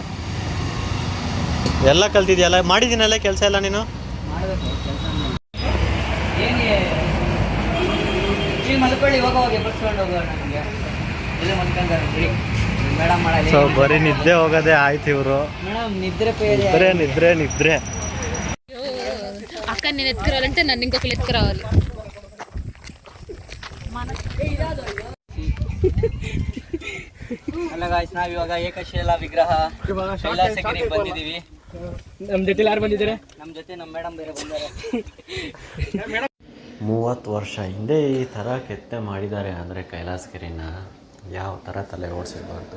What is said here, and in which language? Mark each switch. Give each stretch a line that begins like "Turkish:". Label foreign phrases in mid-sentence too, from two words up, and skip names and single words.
Kannada: ಎಲ್ಲ ಕಲ್ತಿದ್ಯಲ್ಲ, ಮಾಡಿದ್ದೀನಲ್ಲ ಕೆಲಸ ಎಲ್ಲ ನೀನು. ಮಾಡಬೇಕು ಕೆಲಸ. ಏನು ಈಗ ಮಲ್ಕೊಳ್ಳಿ, ಹೋಗಿ ಬಸ್ಕೊಂಡು ಹೋಗೋಣ. ನಮಗೆ ಇಲ್ಲೇ ಮಲ್ಕೊಂಡ್ರೆ ಬಿಡಿ ಮೇಡಮ್ ಮಾಡಲಿ. ಸೊ ಬರೀ ನಿದ್ದೆ ಹೋಗೋದೇ ಆಯ್ತು ಇವರು. ಮೇಡಮ್ ನಿದ್ರೆ ಪೇರಿ
Telugu: నిద్రే. అక్క నేను ఎత్తుకురావాలంటే నన్ను ఇంకొకరు ఎత్తుకురావాలి.
Kannada: ಅಲ್ಲ ಗಾಯ್ಸ್, ನಾವಿವಾಗ ಏಕಶಿಲಾ ವಿಗ್ರಹ ಕೈಲಾಸಗಿರಿಗೆ ಬಂದಿದ್ದೀವಿ. ನಮ್ಮ ಜೊತೆ ಯಾರು ಬಂದಿದ್ದಾರೆ? ನಮ್ಮ ಜೊತೆ ನಮ್ಮ ಮೇಡಮ್ ಬೇರೆ ಬಂದ್ದಾರೆ. 30 ವರ್ಷ ಹಿಂದೆ ಈ ಥರ ಕೆತ್ತನೆ ಮಾಡಿದ್ದಾರೆ ಅಂದರೆ ಕೈಲಾಸಗಿರಿನ ಯಾವ ಥರ ತಲೆ ಓಡಿಸಿರ್ಬಾರ್ದು.